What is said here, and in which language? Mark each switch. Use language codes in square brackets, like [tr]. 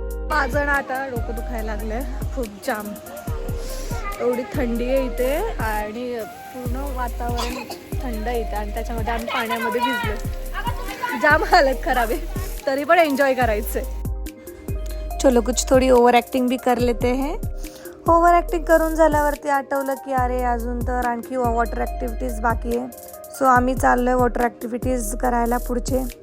[mr] माझं ना आता डोकं दुखायला लागलंय खूप जाम. एवढी थंडी आहे इथे आणि पूर्ण वातावरण थंड आहे इथे. आणि त्याच्यामध्ये आम्ही पाण्यामध्ये भिजलो. जाम हालत खराब आहे, तरी पण एन्जॉय करायचंय. [hi] चलो कुछ थोडी ओव्हर ॲक्टिंग भी कर लेते हैं. [mr] ओव्हर ॲक्टिंग करून झाल्यावरती आठवलं की अरे अजून तर आणखी वॉटर ॲक्टिव्हिटीज बाकी आहे. सो आम्ही चाललोय वॉटर ॲक्टिव्हिटीज करायला पुढचे.